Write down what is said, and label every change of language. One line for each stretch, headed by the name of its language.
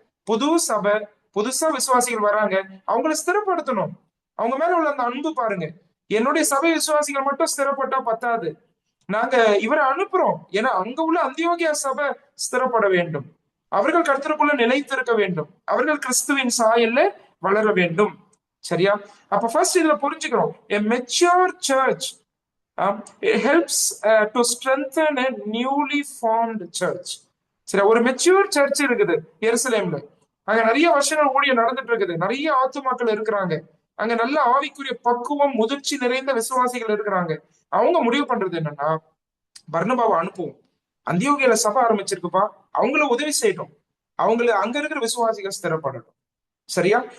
Tamil: புது சபை, புதுசா விசுவாசிகள் வராங்க, அவங்களை ஸ்திரப்படுத்தணும். அவங்க மேல உள்ள அந்த அன்பு பாருங்க. என்னுடைய சபை விசுவாசிகள் மட்டும் ஸ்திரப்பட்டா பத்தாது, நாங்க இவரை அனுப்புறோம். ஏன்னா அங்க உள்ள அந்தியோகியா சபை ஸ்திரப்பட வேண்டும், அவர்கள் கர்த்தருக்குள்ள நிலைத்திருக்க வேண்டும், அவர்கள் கிறிஸ்துவின் சாயல்ல வளர வேண்டும். சரியா, அப்ப ஃபர்ஸ்ட் இதுல புரிஞ்சுக்கிறோம்,
English: a mature church helps to strengthen a newly formed church.
Tamil: சரி, ஒரு மெச்சூர் சர்ச் இருக்குது எருசலேம்ல. அங்க நிறைய வருஷங்கள் ஊழியம் நடந்துட்டு இருக்குது, நிறைய ஆத்துமாக்கள் இருக்கிறாங்க, அங்க நல்ல ஆவிக்குரிய பக்குவம், முதிர்ச்சி நிறைந்த விசுவாசிகள் இருக்கிறாங்க. அவங்க முடிவு பண்றது என்னன்னா, பர்னபாவை அனுப்புவோம், அந்தியோகியால சபை ஆரம்பிச்சிருக்குப்பா, அவங்கள உதவி செய்யட்டும், அங்க இருக்கிற விசுவாசிகள் ஸ்திரப்படட்டும். சரியா?